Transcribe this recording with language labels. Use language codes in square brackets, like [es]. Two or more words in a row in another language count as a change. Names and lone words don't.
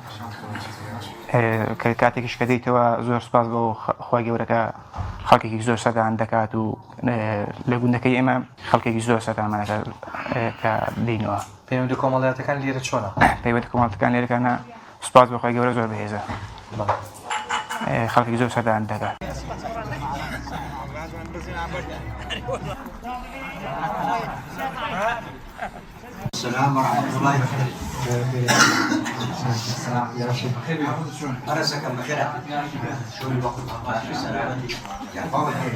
[ckb] کە کاتێکیش کە دەیتەوە زۆر سوپاس بۆ خوای گەورەکە خەڵکێکی زۆر سەدان دەکات و لە گوندەکەی ئێمە خەڵکێکی زۆر سەدامانەکە کە دێنەوە. پەیوەندی کۆمەڵایەتەکان لێرە چۆنە؟ پەیوەندی کۆمەڵایەتەکان لێرەکانە سوپاس بە خوای گەورە زۆر بەهێزە. خەڵکی زۆر سەدان دەکات. [ar] السلام ورحمة الله وبركاته. السلام يا شيخ. أرسك بخير. شو اللي بقول لك؟ سلامتي. يا بابا